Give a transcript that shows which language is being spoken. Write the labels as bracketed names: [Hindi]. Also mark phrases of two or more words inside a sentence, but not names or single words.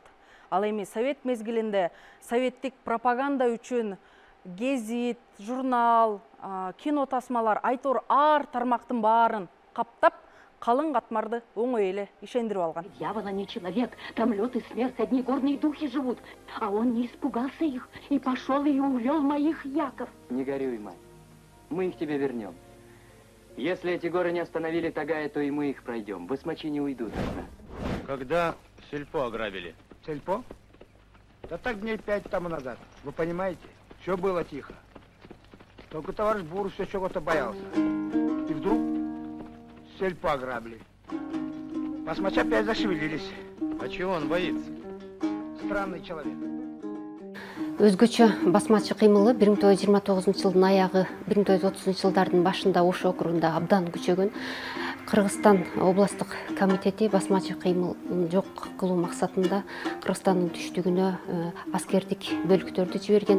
[Kyrgyz] Ал эми совет мезгилинде советтик пропаганда үчүн гезит, журнал, кино тасмалар, айтор ар тармактын баарын каптап, калың катмарды оңой эле ишендирип алган. [Russian] Дьявола не человек, там лед и смерть, одни горные духи живут. А он не испугался их и пошел и увел моих яков. Не горюй, мать, мы их тебе вернем. Если эти горы не остановили Тагая, то и мы их пройдем. Басмачи не уйдут. Когда сельпо ограбили? Сельпо? Да так дней 5 тому назад. Вы понимаете? Все было тихо. Только товарищ Буров все чего-то боялся. И вдруг сельпо ограбили. Басмачи опять зашевелились. А чего он боится? Странный человек. [Kyrgyz] Өзгөчө басмачы кыймылы 1929 аягы 1930 жылдардын башында Ош округунда абдан күчөгөн. Кыргызстан областык комитети басмачы кыймылын жок кылуу максатында Кыргызстандын түштүгүнө аскердик бөлүктөрдү жиберген.